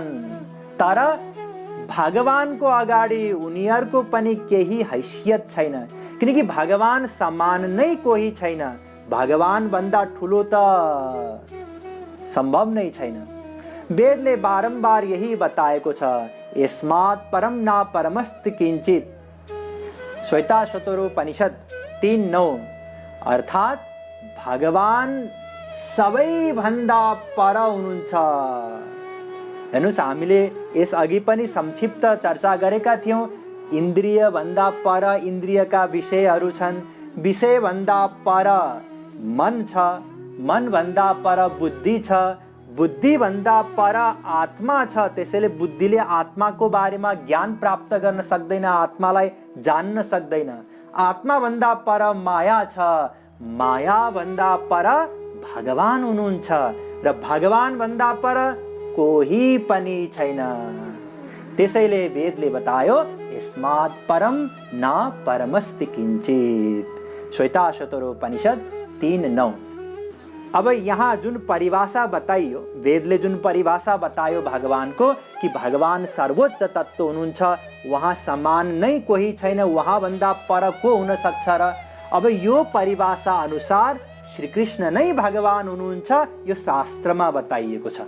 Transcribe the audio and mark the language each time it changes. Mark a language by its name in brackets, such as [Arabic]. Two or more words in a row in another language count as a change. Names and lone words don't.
[Nepali] तर भगवानको अगाडि उनीहरूको पनि केही हैसियत छैन, किनकि भगवान समान नै कोही छैन, भगवान भन्दा ठुलो त सम्भव नै छैन। वेदले बारम्बार यही बताएको छ, [Sanskrit] यस्मात् परम न परमस्ति किञ्चित् श्वेताश्वतरोपनिषद 3:9 [Nepali] अर्थात भगवान सबैभन्दा पर हुनुहुन्छ। हेर्नुहोस्, हामीले यसअघि पनि संक्षिप्त चर्चा गरेका थियौँ, इन्द्रिय भन्दा पर इन्द्रियका विषयहरू छन्, विषय भन्दा पर मन छ, मन भन्दा पर बुद्धि छ, बुद्धि भन्दा पर आत्मा छ। त्यसैले बुद्धिले आत्माको बारेमा ज्ञान प्राप्त गर्न सक्दैन, आत्मालाई जान्न सक्दैन। आत्मा भन्दा पर माया छ, माया भन्दा पर भगवान हुनुहुन्छ, र भगवान भन्दा पर कोही पनि छैन। त्यसैले वेदले बतायो [Sanskrit] यस्मात् परम न परमस्ति किञ्चित् श्वेताश्वतरोपनिषद 3:9। [Nepali] अब यहाँ जुन परिभाषा बताइयो, वेदले जुन परिभाषा बतायो भगवानको कि भगवान सर्वोच्च तत्त्व हुनुहुन्छ, वहाँ समान नै कोही छैन, वहाँ भन्दा पर को हुन सक्छ र? अब यो परिभाषा अनुसार श्रीकृष्ण नै भगवान हुनुहुन्छ, यो शास्त्रमा बताइएको छ।